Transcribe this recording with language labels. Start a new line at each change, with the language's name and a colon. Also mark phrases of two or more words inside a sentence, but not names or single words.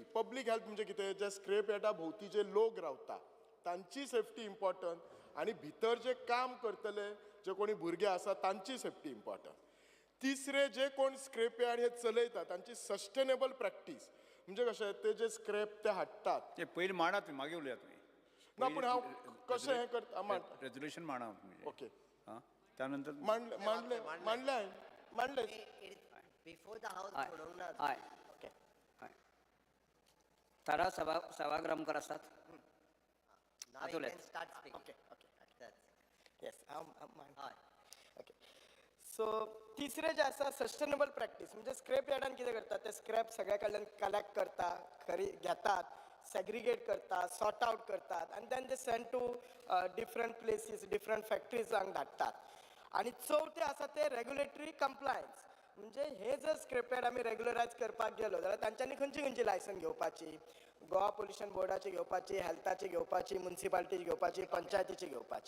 English: public health
Konkani: म्हणजे कितें, जे स्क्रॅपयार्डा भोवती जे लोक रावता तांची सेफ्टी इम्पॉर्टंट आणि भितर जे काम करतले जे कोणी भुरगे आसा तांची सेफ्टी इम्पॉर्टंट. तिसरे जे कोण स्क्रॅपयार्ड हे चलयता तांची
English: sustainable practice
Konkani: म्हणजे कशें ते जे स्क्रॅप ते हाडटात ते पयलीं मांडा तुम्ही, मागीर उलया तुम्ही. ना पूण हांव कशें हें करता रेझोल्युशन मांडा तुम्ही. ओके त्यानंतर मांडले
English: Before the house put on
Konkani: हय ओके तारा सभागृहकर असतात.
English: now you Atule. can start speaking.
Konkani: ओके
English: That's
Konkani: येस
English: high.
Konkani: ओके. सो तिसरे जे आसा
English: sustainable practice
Konkani: म्हणजे स्क्रॅपयार्डान कितें करतात ते स्क्रॅप सगळ्या कडल्यान कलेक्ट करता, खरी घेतात, सेग्रिगेट करतात,
English: sort out
Konkani: करतात आणि
English: then they send to different places,
Konkani: डिफरंट फॅक्टरीजांक धाडटात. आणि चवथे आसा ते
English: regulatory compliance
Konkani: म्हणजे हे जर स्क्रॅपयार्ड आमी रेग्युलरायज करपाक गेलो जाल्यार तांच्यांनी खंयची लायसन घेवपाची, गोवा पोल्युशन बोर्डाची घेवपाची, हेल्थाची घेवपाची, म्युनिसिपालिटीची घेवपाची, पंचायतीची घेवपाची.